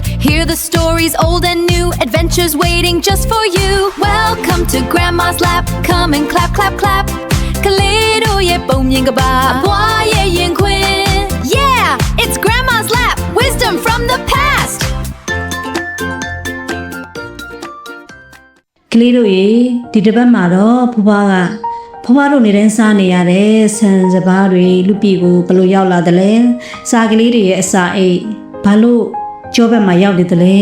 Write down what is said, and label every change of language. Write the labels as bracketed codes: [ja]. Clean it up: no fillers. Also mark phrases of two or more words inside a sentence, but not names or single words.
[en] Hear the stories old and new, adventures waiting just for you. Welcome to Grandma's Lap, come and clap, clap, clap. Kaleido ye bom yin gaba, boy ye yin quin. Yeah, it's Grandma's Lap, wisdom from the past. [my] ကလေးတို့ရေဒီတစ်ပတ်မှာတော့ဖွားတို့နေတိုင်းစားနေရတဲ့ဆန်စပါးတွေလူပြည်ကိုဘလို့ရောက်လာတယ်လဲစားကလေးတွေရဲ့အစာအိတ်ဘာလို့ကြောဘက်မှာရောက်နေတယ်လဲ